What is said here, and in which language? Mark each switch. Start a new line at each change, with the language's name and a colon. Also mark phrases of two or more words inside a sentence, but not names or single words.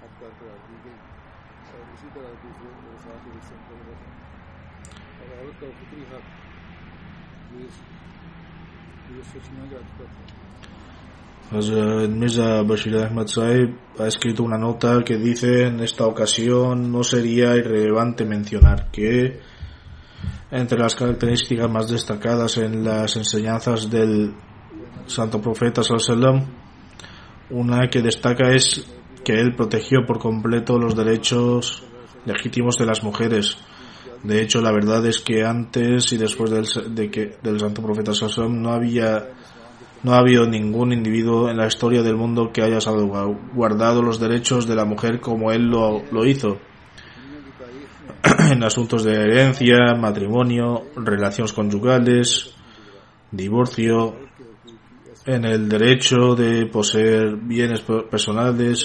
Spanish: Mirza Bashir Ahmad Sahib ha escrito una nota que dice: en esta ocasión no sería irrelevante mencionar que entre las características más destacadas en las enseñanzas del santo profeta
Arabic: صلى الله عليه وسلم,
Spanish: una que destaca es que él protegió por completo los derechos legítimos de las mujeres. De hecho, la verdad es que antes y después del santo profeta
Arabic: صلى الله عليه وسلم
Spanish: no ha habido ningún individuo en la historia del mundo que haya salvaguardado los derechos de la mujer como él lo hizo en asuntos de herencia, matrimonio, relaciones conyugales, divorcio, en el derecho de poseer bienes personales,